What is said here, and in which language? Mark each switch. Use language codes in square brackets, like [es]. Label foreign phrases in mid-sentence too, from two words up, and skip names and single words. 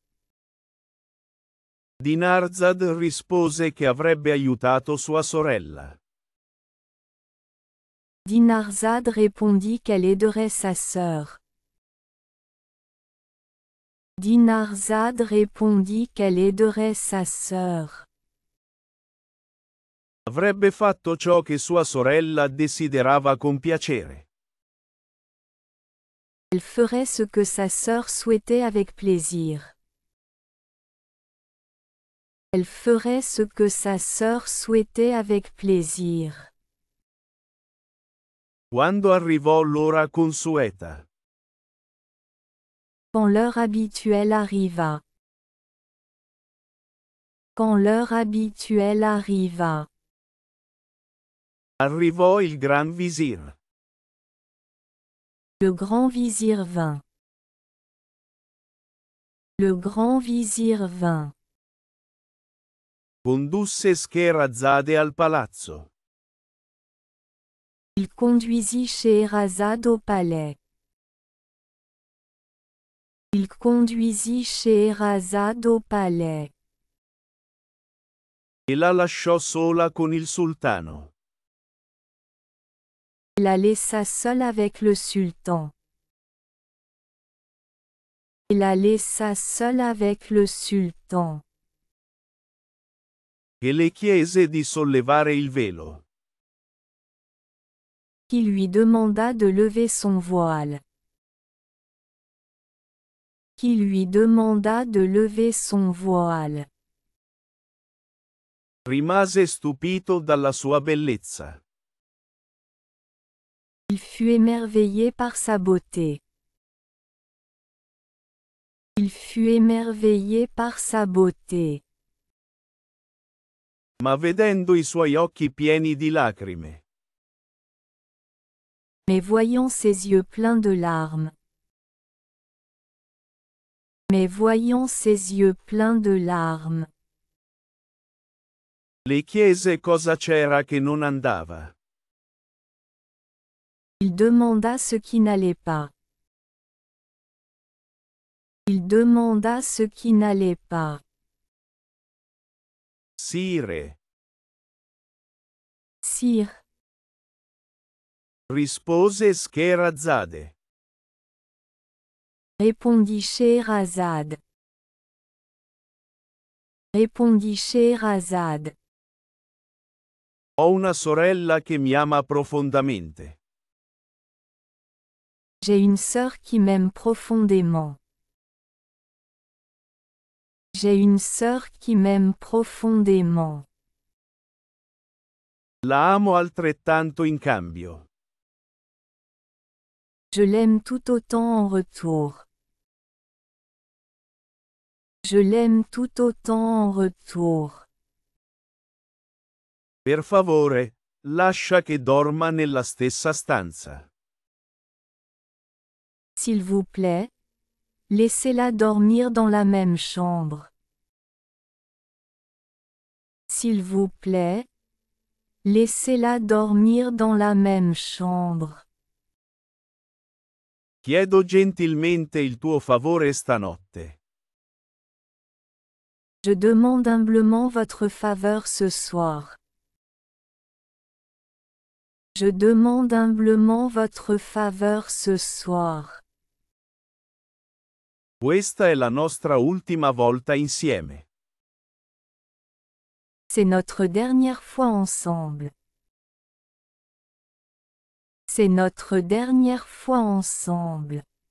[it] Dinarzad rispose che avrebbe aiutato sua sorella. [fr] Dinarzad répondit qu'elle aiderait sa sœur. Dinarzad répondit qu'elle aiderait sa sœur. [it] Avrebbe fatto ciò che sua sorella desiderava con piacere. [fr] Elle ferait ce que sa sœur souhaitait avec plaisir. Elle ferait ce que sa sœur souhaitait avec plaisir. [it] Quando arrivò l'ora consueta. [fr] Quand l'heure habituelle arriva. Quand l'heure habituelle arriva. [it] Arrivò il Gran Visir. [fr] Le grand vizir vint. Le grand vizir vint. [it] Condusse Scheherazade al palazzo. [fr] Il conduisit Scheherazade au palais. Il conduisit Scheherazade au palais. [it] E la lasciò sola con il sultano. [fr] Il la laissa seule avec le sultan. Il la laissa seule avec le sultan. [it] E le chiese di sollevare il velo. [fr] Qui lui demanda de lever son voile. Qui lui demanda de lever son voile. [it] Rimase stupito dalla sua bellezza. [fr] Il fut émerveillé par sa beauté. Il fut émerveillé par sa beauté. [it] Ma vedendo i suoi occhi pieni di lacrime, [fr] Mais voyant ses yeux pleins de larmes. Mais voyant ses yeux pleins de larmes. [it] le chiese cosa c'era che non andava. [fr] Il demanda ce qui n'allait pas. Il demanda ce qui n'allait pas. [it] Sire, [fr] Sire, [it] rispose Scheherazade. [fr] répondit Scheherazade. Répondit Scheherazade. [it] Ho una sorella che mi ama profondamente. [fr] J'ai une sœur qui m'aime profondément. J'ai une sœur qui m'aime profondément. [it] La amo altrettanto in cambio. [fr] Je l'aime tout autant en retour. Je l'aime tout autant en retour. [it] Per favore, lascia che dorma nella stessa stanza. [fr] S'il vous plaît, laissez-la dormir dans la même chambre. S'il vous plaît, laissez-la dormir dans la même chambre. [it] Chiedo gentilmente il tuo favore stanotte. [fr] Je demande humblement votre faveur ce soir. Je demande humblement votre faveur ce soir. [it] Questa è la nostra ultima volta insieme. [fr] C'est notre dernière fois ensemble. C'est notre dernière fois ensemble.